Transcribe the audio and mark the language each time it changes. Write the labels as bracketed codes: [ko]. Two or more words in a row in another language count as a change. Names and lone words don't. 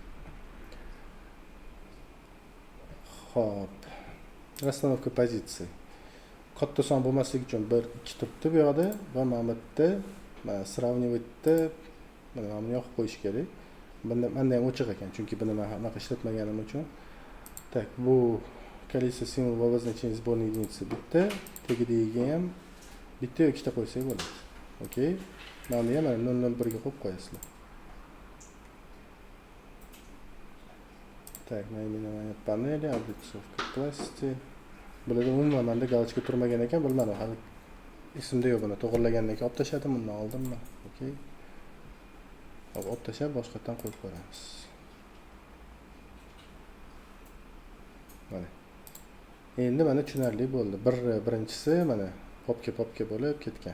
[uz] Xo'p. Расстановка pozitsiya. Katta son bo'lmasligi uchun 1 2 turibdi bu yoqda va mana bu yerda сравнивать-da mana buni yoqib qo'yish kerak. Bunda ham ochiq ekan, chunki buni men anaqa ishlatmaganim uchun. Tak, bu [ru] количество символов обозначения сборной единицы [uz] bitta, tagiga ham bitta yoki ikkita qo'ysak bo'ladi. Okey. Mana bu ham 001 ga qo'yib qo'yasizlar. [ru] Так, наименование панели, облицовка класси. [uz] Bularda umuman menda galochka turmagan ekan, bilmadim. Hali esimda yo'q buni. To'g'rilagandan keyin olib tashladim, bundan oldimmi? Okey. Olib tashlab boshqatdan qo'yib qo'yamiz. Mana. Endi mana tushunarli bo'ldi. Birinchisi mana popka bo'lib ketgan.